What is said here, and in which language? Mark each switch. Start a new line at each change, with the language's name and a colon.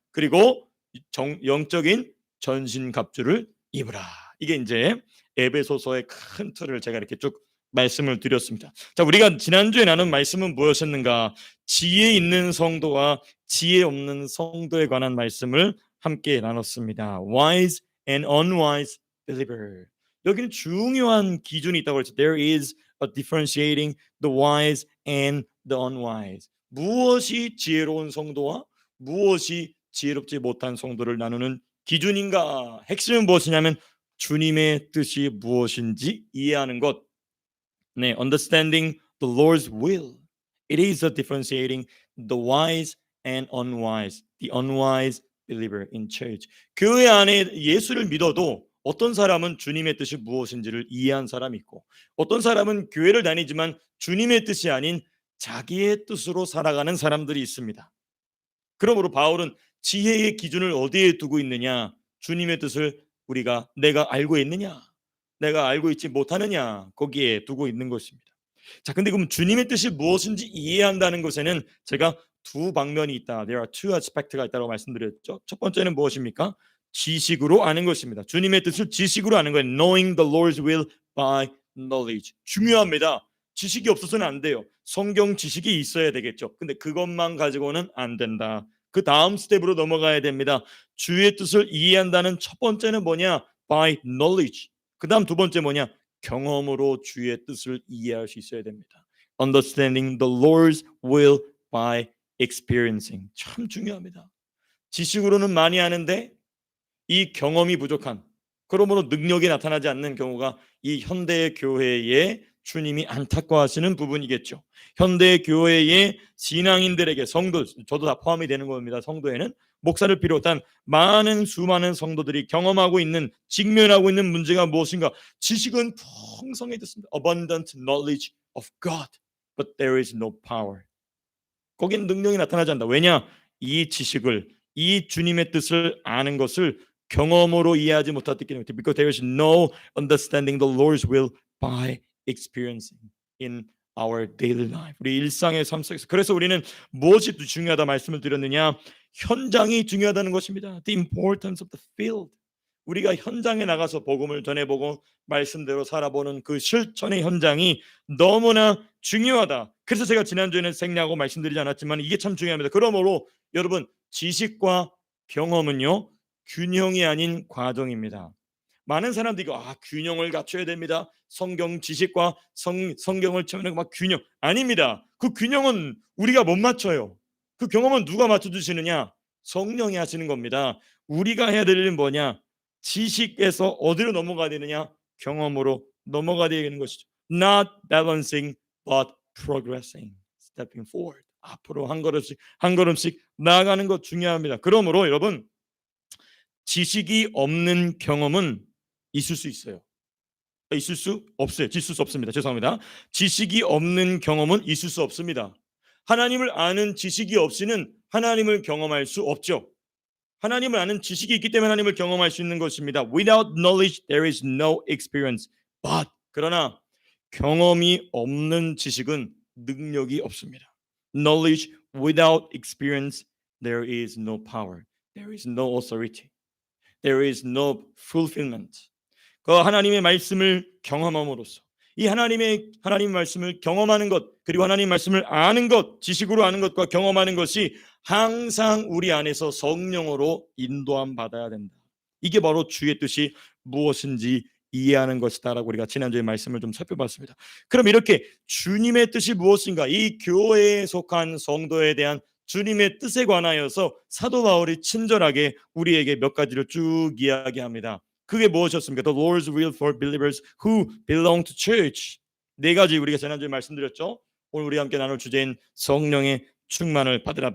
Korean: 그리고 영적인 전신갑주를 입으라. 이게 이제 에베소서의 큰 틀을 제가 이렇게 쭉 말씀을 드렸습니다. 자, 우리가 지난주에 나눈 말씀은 무엇이었는가? 지혜 있는 성도와 지혜 없는 성도에 관한 말씀을 함께 나눴습니다.
English: Wise and unwise believer.
Korean: 여기는 중요한 기준이 있다고 그랬죠.
English: There is a differentiating the wise and the unwise.
Korean: 무엇이 지혜로운 성도와 무엇이 지혜롭지 못한 성도를 나누는 기준인가? 핵심은 무엇이냐면 주님의 뜻이 무엇인지 이해하는 것.
English: 네, understanding the Lord's will. It is a differentiating the wise and unwise. The unwise believer in church.
Korean: 교회 안에 예수를 믿어도 어떤 사람은 주님의 뜻이 무엇인지를 이해한 사람이 있고, 어떤 사람은 교회를 다니지만 주님의 뜻이 아닌 자기의 뜻으로 살아가는 사람들이 있습니다. 그러므로 바울은 지혜의 기준을 어디에 두고 있느냐? 주님의 뜻을 내가 알고 있느냐? 내가 알고 있지 못하느냐? 거기에 두고 있는 것입니다. 자, 근데 그럼 주님의 뜻이 무엇인지 이해한다는 것에는 제가 두 방면이 있다.
English: There are two aspects
Korean: 가 있다고 말씀드렸죠. 첫 번째는 무엇입니까? 지식으로 아는 것입니다. 주님의 뜻을 지식으로 아는 거예요.
English: Knowing the Lord's will by knowledge.
Korean: 중요합니다. 지식이 없어서는 안 돼요. 성경 지식이 있어야 되겠죠. 근데 그것만 가지고는 안 된다. 그 다음 스텝으로 넘어가야 됩니다. 주의 뜻을 이해한다는 첫 번째는 뭐냐?
English: By knowledge.
Korean: 그 다음 두 번째 뭐냐? 경험으로 주의 뜻을 이해할 수 있어야 됩니다.
English: Understanding the Lord's will by experiencing.
Korean: 참 중요합니다. 지식으로는 많이 하는데 이 경험이 부족한, 그러므로 능력이 나타나지 않는 경우가 이 현대의 교회에 주님이 안타까워하시는 부분이겠죠. 현대 교회의 신앙인들에게, 성도, 저도 다 포함이 되는 겁니다. 성도에는 목사를 비롯한 수많은 성도들이 경험하고 있는, 직면하고 있는 문제가 무엇인가? 지식은 풍성해졌습니다.
English: Abundant knowledge of God, but there is no power.
Korean: 거긴 능력이 나타나지 않는다. 왜냐? 이 지식을, 이 주님의 뜻을 아는 것을 경험으로 이해하지 못했기 때문에.
English: Because there is no understanding the Lord's will by experiencing in our daily life.
Korean: 우리 일상의 삶 속에서. 그래서 우리는 무엇이 중요하다 말씀을 드렸느냐? 현장이 중요하다는 것입니다.
English: The importance of the field.
Korean: 우리가 현장에 나가서 복음을 전해보고 말씀대로 살아보는 그 실천의 현장이 너무나 중요하다. 그래서 제가 지난주에는 생략하고 말씀드리지 않았지만 이게 참 중요합니다. 그러므로 여러분, 지식과 경험은요, 균형이 아닌 과정입니다. 많은 사람들이 균형을 갖춰야 됩니다. 성경 지식과 성경을 채우는 막 균형. 아닙니다. 그 균형은 우리가 못 맞춰요. 그 경험은 누가 맞춰주시느냐? 성령이 하시는 겁니다. 우리가 해야 될 일은 뭐냐? 지식에서 어디로 넘어가야 되느냐? 경험으로 넘어가야 되는 것이죠.
English: Not balancing but progressing, stepping forward.
Korean: 앞으로 한 걸음씩 나아가는 것 중요합니다. 그러므로 여러분, 지식이 없는 경험은 있을 수 있어요. 있을 수 없어요. 있을 수 없습니다. 죄송합니다. 지식이 없는 경험은 있을 수 없습니다. 하나님을 아는 지식이 없이는 하나님을 경험할 수 없죠. 하나님을 아는 지식이 있기 때문에 하나님을 경험할 수 있는 것입니다.
English: Without knowledge there is no experience.
Korean: But 그러나 경험이 없는 지식은 능력이 없습니다.
English: Knowledge without experience there is no power. There is no authority. There is no fulfillment.
Korean: 그 하나님의 말씀을 경험함으로써 이 하나님 말씀을 경험하는 것, 그리고 하나님 말씀을 아는 것, 지식으로 아는 것과 경험하는 것이 항상 우리 안에서 성령으로 인도함 받아야 된다. 이게 바로 주의 뜻이 무엇인지 이해하는 것이다라고 우리가 지난주에 말씀을 좀 살펴봤습니다. 그럼 이렇게 주님의 뜻이 무엇인가, 이 교회에 속한 성도에 대한 주님의 뜻에 관하여서 사도 바울이 친절하게 우리에게 몇 가지를 쭉 이야기합니다. 그게 무엇이었습니까?
English: The Lord's will for believers who belong to church.
Korean: 네 가지 우리가 지난주에 말씀드렸죠. 오늘 우리 함께 나눌 주제인 성령의 충만을 받으라.